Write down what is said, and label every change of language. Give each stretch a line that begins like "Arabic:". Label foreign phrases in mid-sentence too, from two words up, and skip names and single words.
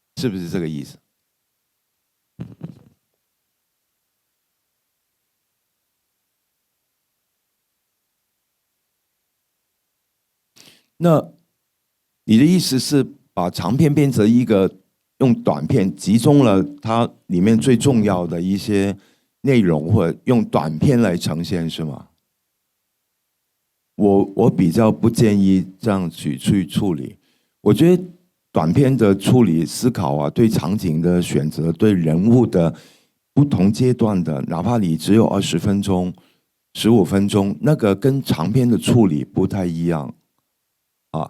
Chinese: 是不是這個意思？那你的意思是把長片變成一個用短片集中了它裡面最重要的一些內容，或者用短片來呈現，是嗎？我比較不建議這樣去處理。我覺得短片的處理思考啊，對場景的選擇，對人物的不同階段的，哪怕你只有20分鐘、15分鐘，那個跟長片的處理不太一樣啊。